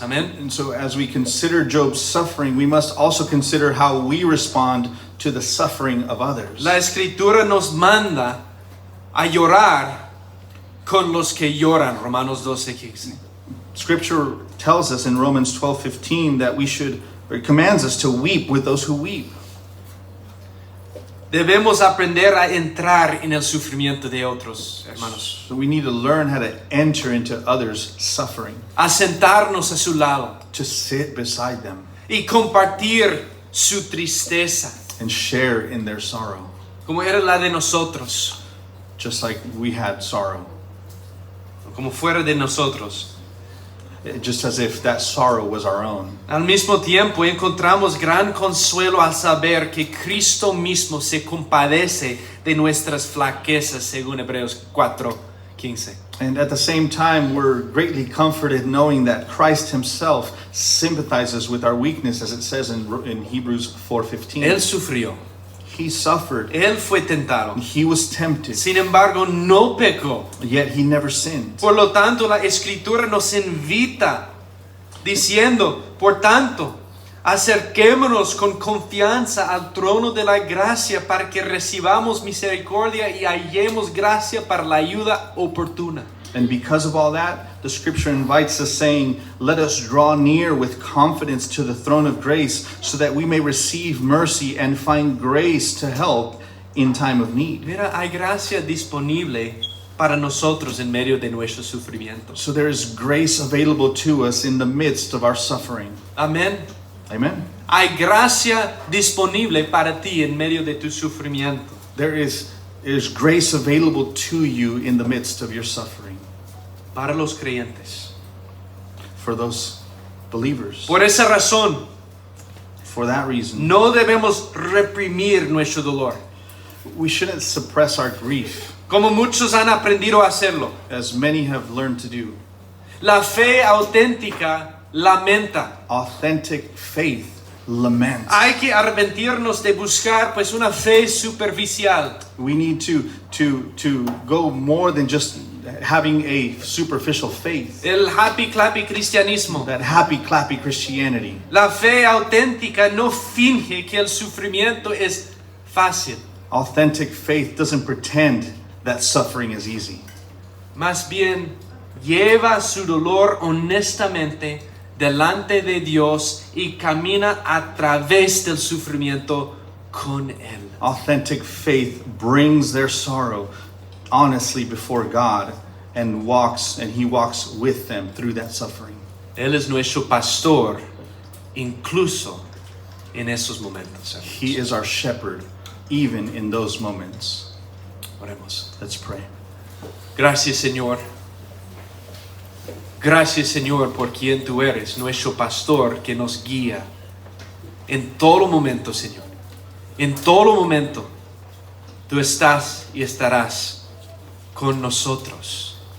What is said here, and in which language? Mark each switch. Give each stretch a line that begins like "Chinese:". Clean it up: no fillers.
Spanish: Amén.
English: And so as we consider Job's suffering, we must also consider how we respond to the suffering of others.
Spanish: La Escritura nos manda a llorar con los que lloran. Romanos 12:15.
English: Scripture tells us in Romans 12:15 that it commands us to weep with those who weep.
Spanish: Debemos aprender a entrar en el sufrimiento de otros, hermanos.
English: So we need to learn how to enter into others' suffering,
Spanish: A sentarnos a su lado
English: to sit beside them
Spanish: y compartir su tristeza,
English: and share in their sorrow,
Spanish: como era la de nosotros,
English: just like we had sorrow,
Spanish: como fuera de nosotros.
English: just as if that sorrow was our own.
Spanish: Al mismo tiempo encontramos gran consuelo al saber que Cristo mismo se compadece de nuestras flaquezas, según Hebreos 4:15.
English: And at the same time, we're greatly comforted knowing that Christ Himself sympathizes with our weakness, as it says in Hebrews 4:15.
Spanish: Él sufrió,
English: He suffered,
Spanish: Él fue tentado,
English: He was tempted,
Spanish: sin embargo no pecó.
English: yet He never sinned.
Spanish: Por lo tanto, la Escritura nos invita diciendo, por tanto, acerquémonos con confianza al trono de la gracia para que recibamos misericordia y hallemos gracia para la ayuda oportuna.
English: And because of all that, the Scripture invites us, saying, "Let us draw near with confidence to the throne of grace, so that we may receive mercy and find grace to help in time of need."
Spanish: Mira, hay gracia disponible para nosotros en medio de nuestro sufrimiento.
English: So there is grace available to us in the midst of our suffering.
Spanish: Amén.
English: Amen.
Spanish: Hay gracia disponible para ti en medio de tu sufrimiento.
English: There is grace available to you in the midst of your suffering.
Spanish: Para los creyentes.
English: For those believers.
Spanish: Por esa razón,
English: For that reason,
Spanish: no debemos reprimir nuestro dolor,
English: we shouldn't suppress our grief,
Spanish: como muchos han aprendido a hacerlo.
English: as many have learned to do.
Spanish: La fe auténtica lamenta.
English: Authentic faith laments.
Spanish: Hay que arrepentirnos de buscar pues una fe superficial.
English: We need to go more than just having a superficial faith.
Spanish: El
English: happy clappy
Spanish: cristianismo.
English: That happy clappy Christianity.
Spanish: La fe auténtica no finge que el sufrimiento es fácil.
English: Authentic faith doesn't pretend that suffering is easy.
Spanish: Más bien, lleva su dolor honestamente delante de Dios y camina a través del sufrimiento con Él.
English: Authentic faith brings their sorrow honestly before God and He walks with them through that suffering.
Spanish: Él es nuestro pastor, incluso en esos momentos.
English: He is our shepherd, even in those moments.
Spanish: Oremos.
English: Let's pray.
Spanish: Gracias, Señor. Gracias, Señor, por quien tú eres, nuestro pastor que nos guía en todo momento, Señor. En todo momento, tú estás y estarás con nosotros.